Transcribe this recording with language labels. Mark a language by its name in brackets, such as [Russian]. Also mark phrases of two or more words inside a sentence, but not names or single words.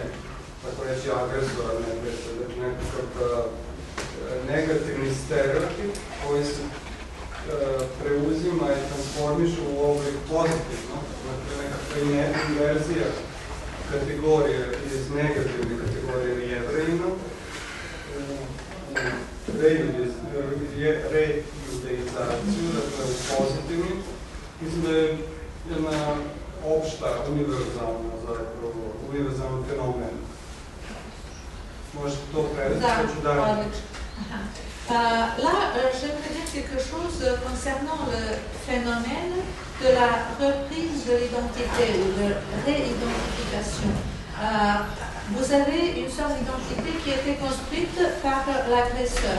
[Serbian] tako reći, agresora, nekakav negativni stereotip koji se preuzima i transformiše u oblik pozitivno, dakle nekakva inverzija kategorije iz negativne kategorije Jevrejima u rejudeizaciju, dakle u pozitivni. Mislim da je jedna opšta, univerzalna zapravo, univerzalna fenomen. Možete to prevesti? Da, odlično. [French] Là, j'aimerais dire quelque chose concernant le phénomène de la reprise de l'identité ou de réidentification. Vous avez une sorte d'identité qui a été construite par l'agresseur.